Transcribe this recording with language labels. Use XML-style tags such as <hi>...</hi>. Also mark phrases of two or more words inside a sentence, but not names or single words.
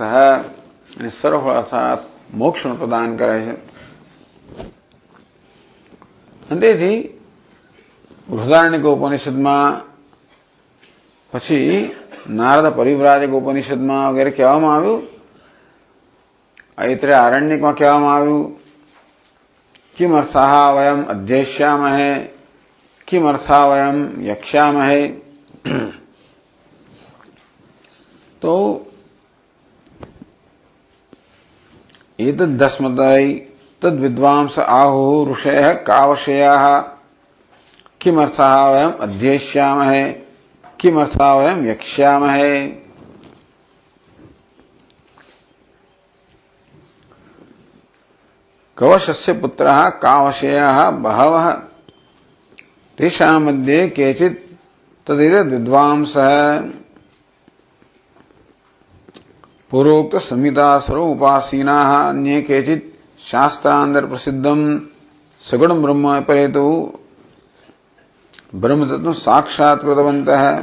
<gu>અને સર્વફળ અર્થાત મોક્ષનું પ્રદાન કરે છે। તેથી બૃહદારણ્યક ઉપનિષદમાં પછી નારદ પરિવ્રાજક ઉપનિષદમાં વગેરે કહેવામાં આવ્યું।</gu> <sa>ऐत्रेय आरण्यकમાં</sa> <gu>કહેવામાં આવ્યું</gu> <sa>किमर्थाः वयम् अध्येष्यामहे किमर्थाः वयम् यक्ष्यामहे। તો एतद्दस्मदै तद्विद्वांस आहुः ऋषयः कावशयाः किमर्थाः वयम् अध्येष्यामहे किमर्थाः वयम् यक्ष्यामहे। कवशस्य पुत्रः कावशयाः बहवः तेषां मध्ये केचित् तदेतद्विद्वांसः पूर्वोक्त संहिता स्वरूप उपासीनाः अन्ये केचित् शास्त्रांतर प्रसिद्धम सगुण ब्रह्म परेतु ब्रह्म तत्व साक्षात्कृतवन्तः।</sa>